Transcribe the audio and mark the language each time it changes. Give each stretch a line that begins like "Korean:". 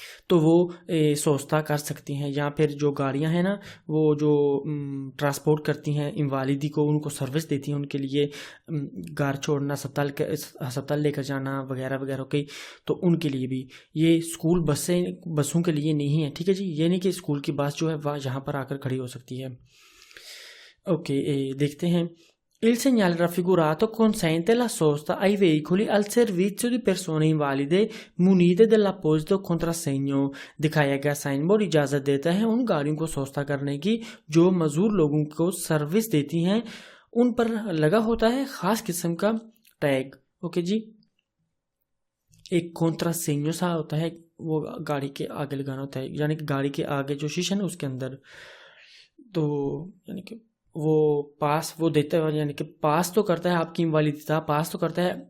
Hindi: तो वो सोस्ता कर सकती हैं। या फिर जो गाड़ियां हैं ना, वो जो ट्रांसपोर्ट करती हैं इनवालिदी को, उनको सर्विस देती हैं, उनके लिए घर छोड़ना, अस्पताल लेकर जाना वगैरह वगैरह की, तो उनके लिए भी ये स्कूल बसों के लिए नहीं है। ठीक है जी। ये नहीं कि स्कूल की बस जो है वह यहाँ पर आकर खड़ी हो सकती है। ओके, देखते हैं।
Italian: Il segnale raffigurato consente la sosta ai veicoli al servizio di persone invalide munite dell'apposito contrassegno।
Hindi: दिखाया गया साइन बोर्ड इजाज़त देता है उन गाड़ियों को सोस्ता करने की जो मजदूर लोगों को सर्विस देती हैं, उन पर लगा होता है खास किस्म का टैग। ओके जी। एक कॉन्ट्रासेन्यो सा होता है, वो गाड़ी के आगे लगाना होता है, यानी कि गाड़ी के आगे जो शीशा है उसके अंदर, तो यानी कि वो पास वो देता है, यानी कि पास तो करता है आपकी इनवालिदिता, पास तो करता है।